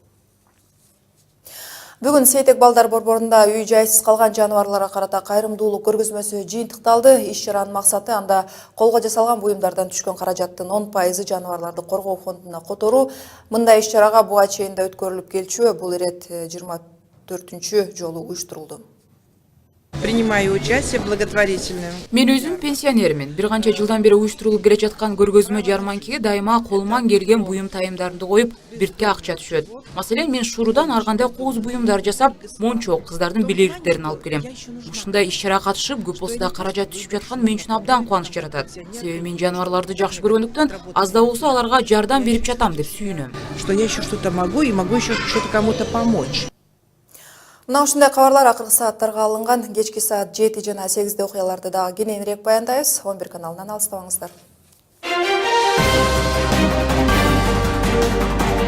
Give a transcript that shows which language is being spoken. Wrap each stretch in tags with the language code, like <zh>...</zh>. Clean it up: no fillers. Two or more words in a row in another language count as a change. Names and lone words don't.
<ky>Бүгүн Сейтек балдар борборунда үй жайсыз калган жаныбарларга карата кайрымдуулук көргөзмөсү жыйынтыкталды. Иш-чаранын максаты анда колго жасалган буюмдардан түшкөн каражаттын 10% жаныбарларды коргоо фондуна которуу. Мындай иш-чарага буга чейин да өткөрүлүп келчү. Бул ирет 24-жолу уюштурулду.</ky> <ru>Принимаю участие в благотворительном.</ru> <ky>Мен өзүм пенсионермин. Бир канча жылдан бери уюштурулуп келе жаткан көргөзмө жарманкиге дайыма колуман келген буюм тайымдарымды коюп, биртке акча түшөт. Маселен, мен Шуурудан ар кандай кооз буюмдар жасап, мончок кыздардын белегиктерин алып келем. Ушундай иш-чара катышып, көп болсо да каражат түшүп жаткан мен үчүн абдан кубаныч жаратат. Себеби мен жаныбарларды жакшы көргөндүктөн, аз да болсо аларга жардам берип жатам деп сүйүнөм.</ky> <ru>Что я еще что-то могу и могу еще что-то кому-то помочь.</ru> <ky>Мына ушундай кабарлар акыркы сааттарга алынган. Кечки саат 7 жана 8 окуяларды дагы кененирээк баяндайбыз. 11 каналынан алыстабаңыздар.</ky>